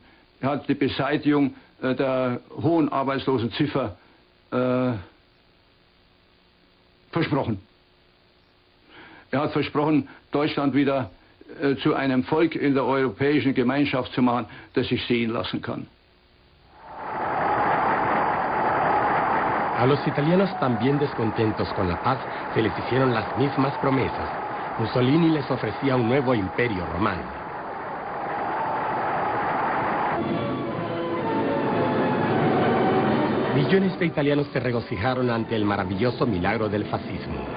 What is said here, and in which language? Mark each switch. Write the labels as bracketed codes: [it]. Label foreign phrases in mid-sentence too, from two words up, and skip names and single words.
[de] Er hat die Beseitigung der hohen Arbeitslosenziffer versprochen. Er hat versprochen, Deutschland wieder zu einem Volk in der europäischen Gemeinschaft zu machen, das sich sehen lassen kann. [es] A los italianos, también descontentos con la paz, se les hicieron las mismas promesas. Mussolini les ofrecía un nuevo imperio romano. Millones de italianos se regocijaron ante el maravilloso milagro del fascismo.